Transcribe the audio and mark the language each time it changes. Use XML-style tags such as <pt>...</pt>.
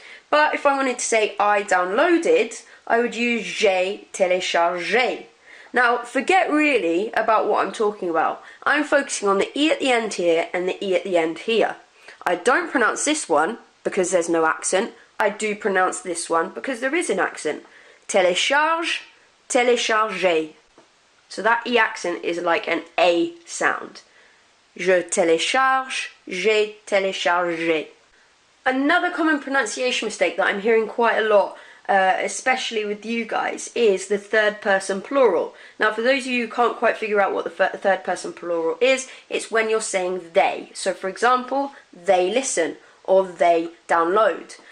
<en>But if I wanted to say I downloaded, I would use</en> <fr>j'ai téléchargé.</fr> <en>Now, forget really about what I'm talking about. I'm focusing on the E at the end here and the E at the end here. I don't pronounce this one because there's no accent. I do pronounce this one because there is an accent.</en> <fr>Télécharge, téléchargé.</fr> <en>So that E accent is like an A sound.</en> <fr>Je télécharge, j'ai téléchargé.</fr> <en>Another common pronunciation mistake that I'm hearing quite a lot, especially with you guys, is the third person plural. Now, for those of you who can't quite figure out what the third person plural is, it's when you're saying they. So, for example, they listen or they download.</en>